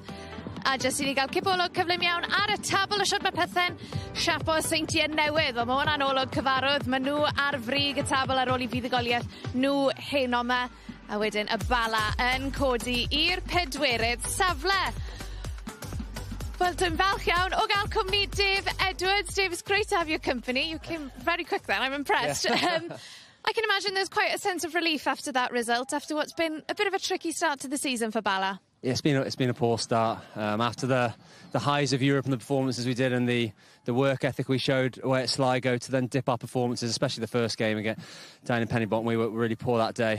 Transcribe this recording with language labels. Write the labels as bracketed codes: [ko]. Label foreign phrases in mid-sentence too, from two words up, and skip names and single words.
[cy] A jyst I ni gael cipolwg cyflym iawn ar y tabl o siwr mae pethau'n siapo Seintiau Newydd. Wel, mae hwnna'n olwg cyfarwydd. Mae nhw ar frig y tabl ar ôl I fuddugoliaeth nhw heno yma. A wedyn y Bala yn codi i'r 4yd safle. Wel, dwi'n falch iawn o gael cwmni Dave Edwards. Dave, [en] it's great to have your company. You came very quick then. I'm impressed. Yeah. I can imagine there's quite a sense of relief after that result, after what's been a bit of a tricky start to the season for Bala. Yeah, it's been a poor start. After the highs of Europe and the performances we did and the work ethic we showed away at Sligo, to then dip our performances, especially the first game again down in Pen-y-bont, we were really poor that day.